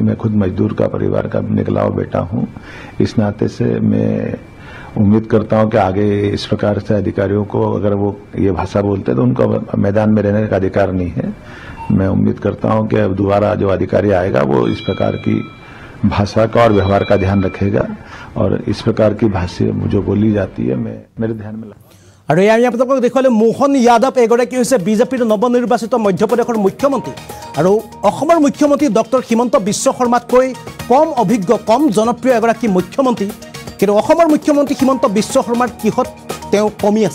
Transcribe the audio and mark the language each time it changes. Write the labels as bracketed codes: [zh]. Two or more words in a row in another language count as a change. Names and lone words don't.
[hi] मैं खुद मजदूर का परिवार का निकला हुआ बेटा हूँ, इस नाते से मैं उम्मीद करता हूँ कि आगे इस प्रकार से अधिकारियों को अगर वो ये भाषा बोलते हैं तो उनको मैदान में रहने का अधिकार नहीं है। मैं उम्मीद करता हूँ कि अब दोबारा जो अधिकारी आएगा वो इस प्रकार की भाषा का और व्यवहार का ध्यान रखेगा और इस प्रकार की भाषा जो बोली जाती है, मेरे ध्यान में [as] আৰু আমি আপোনালোকক দেখুৱালে মোহন যাদৱ এগৰাকী হৈছে বিজেপিৰ নৱনিৰ্বাচিত মধ্যপ্ৰদেশৰ মুখ্যমন্ত্ৰী আৰু অসমৰ মুখ্যমন্ত্ৰী ডক্টৰ হিমন্ত বিশ্ব শৰ্মাতকৈ কম অভিজ্ঞ, কম জনপ্ৰিয় এগৰাকী মুখ্যমন্ত্ৰী। কিন্তু অসমৰ মুখ্যমন্ত্ৰী হিমন্ত বিশ্ব শৰ্মাৰ কিহত তেওঁ কমি আছে?